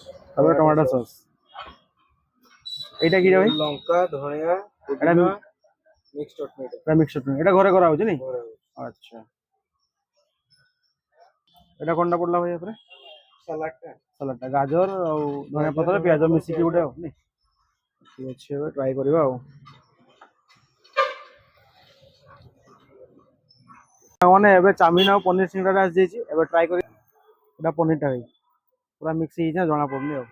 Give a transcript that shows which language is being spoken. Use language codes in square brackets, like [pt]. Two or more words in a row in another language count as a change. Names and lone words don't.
[bn] তারপরে টমেটো সস। এইটা কি রে ভাই? [or] ଲଙ୍କା ଧଣିଆ [bn] এটা [or] ପୁଦିନା ମିକ୍ସ ଚଟଣି [bn] এটা মিক্সড চটনি। এটা ঘরে করা হচ্ছে নি? আচ্ছা, এটা কোনটা পড়লা ভাই এরপরে? [or] ସାଲାଡଟା ସାଲାଡଟା ଗାଜର ଆଉ ଧନିଆ ପତ୍ର ପିଆଜ ମିଶିକି ଗୋଟେ ଆଉ ନି? ଠିକ୍ ଅଛି, ଏବେ ଟ୍ରାଏ କରିବା ଆଉ। ମାନେ ଏବେ ଚାଉମିନ ଆଉ ପନିର ସିଙ୍ଗଡ଼ା ଆସିଯାଇଛି, ଏବେ ଟ୍ରାଏ କରି। ଏଇଟା ପନିରଟା ଭାଇ ପୁରା ମିକ୍ସ ହେଇଛି ନା, ଜଣା ପଡୁନି ଆଉ।